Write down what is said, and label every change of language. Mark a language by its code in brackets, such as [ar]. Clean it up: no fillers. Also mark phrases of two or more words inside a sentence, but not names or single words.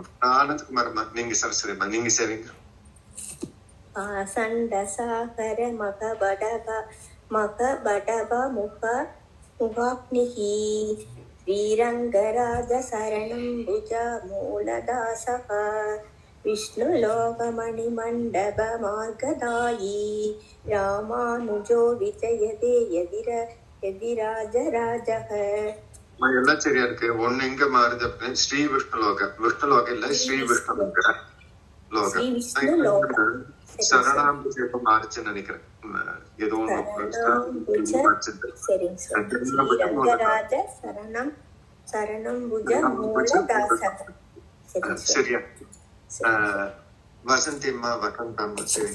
[ta] ஆனந்த்குமார் அம்மா நீங்க சரஸ்வதி அம்மா நீங்க சேவிங்க. [sa] पाषण्ड सागर मकपडप मुखाग्निः श्रीरङ्गराज चरणम्बुज मूलदासः विष्णुलोकमणिमण्डपमार्गदायी रामानुजो विजयते यदिराजराजः [ta] எல்லாம் சரியா இருக்கு. ஒண்ணு எங்க மாறுது அப்படின்னு [sa] श्री विष्णुलोक [ta] இல்ல [sa] श्री विष्णुलोक चरणाम्बुज [ta] எப்ப மாறுச்சுன்னு நினைக்கிறேன். ஏதோ சரியா வசந்தியம்மா வசந்தம்மா சரி.